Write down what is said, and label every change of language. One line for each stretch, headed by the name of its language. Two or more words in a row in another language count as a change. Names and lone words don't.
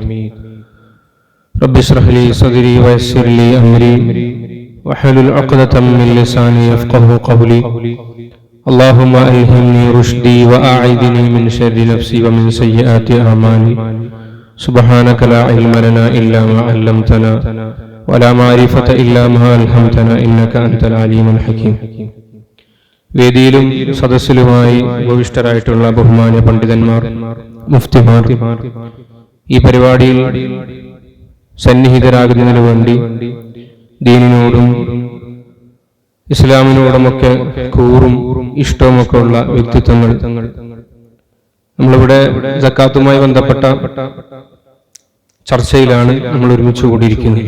Arabic: رب اشرح لي صدري ويسر لي أمري واحلل عقدة من لساني يفقهوا قولي. اللهم ألهمني رشدي وأعذني من شر نفسي ومن سيئات أعمالي. سبحانك لا علم لنا إلا ما علمتنا ولا معرفة إلا ما ألهمتنا إنك أنت العليم الحكيم.
Malayalam: വേദിയിലും സദസ്സിലുമായി ഉപവിഷ്ടരായിട്ടുള്ള ബഹുമാന്യ പണ്ഡിതന്മാർ, മുഫ്തിമാർ, ഈ പരിപാടിയിൽ സന്നിഹിതരാകുന്നതിനു വേണ്ടി ദീനിനോടും ഇസ്ലാമിനോടുമൊക്കെ കൂറും ഇഷ്ടവുമൊക്കെ ഉള്ള വ്യക്തിത്വങ്ങൾ, നമ്മളിവിടെ സക്കാത്തുമായി ബന്ധപ്പെട്ട ചർച്ചയിലാണ് നമ്മൾ ഒരുമിച്ച് കൂടിയിരിക്കുന്നത്.